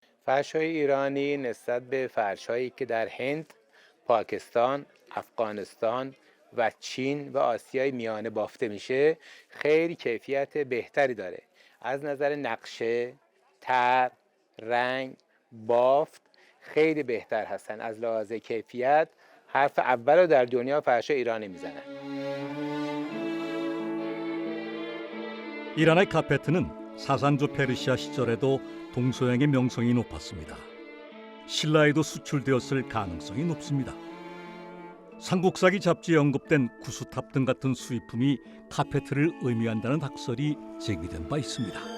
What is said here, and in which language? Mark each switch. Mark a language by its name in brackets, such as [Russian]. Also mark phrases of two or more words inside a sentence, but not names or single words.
[Persian] فرش‌های ایرانی نسبت به فرش‌هایی که در هند، پاکستان، افغانستان و چین و آسیای میانه بافته میشه خیلی کیفیت بهتری داره. از نظر نقشه، طرح، رنگ، بافت خیلی بهتر هستن. از لحاظ کیفیت حرف اول رو در دنیا فرش ایرانی میزنن. [Korean] 이란의 카페트는 사산조 페르시아 시절에도 동서양의 명성이 높았습니다. 신라에도 수출되었을 가능성이 높습니다. 삼국사기 잡지에 언급된 구수탑 등 같은 수입품이 카페트를 의미한다는 학설이 제기된 바 있습니다.